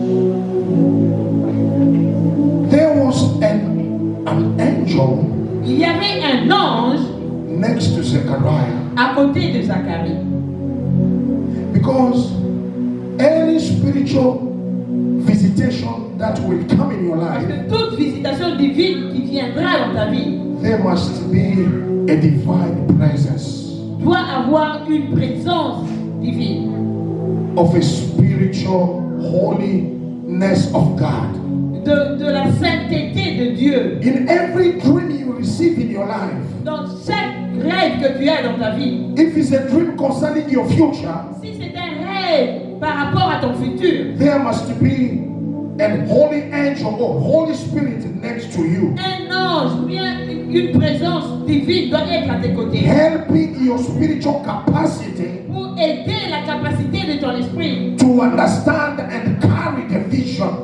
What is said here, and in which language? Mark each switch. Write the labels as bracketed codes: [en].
[en] There was an angel [fr] Il y avait un ange [en] next to Zechariah [fr] à côté de Zacharie. [en] because any spiritual visitation that will come in your [fr] Parce [en] life, [fr] que toute visitation divine qui viendra dans ta vie [en] there must be a divine presence [fr] doit avoir une présence divine, [en] of a spiritual holiness of God. [fr] de la sainteté de Dieu. [en] In every dream you receive in your life, [fr] Dans chaque rêve que tu as dans ta vie, [en] if it's a dream concerning your future, [fr] si c'est un rêve par rapport à ton futur, [en] there must be and holy angel or Holy Spirit next to you, [fr] un ange ou bien une présence divine doit être à tes côtés [en] helping your spiritual capacity [fr] pour aider la capacité de ton esprit [en] to understand and carry the vision.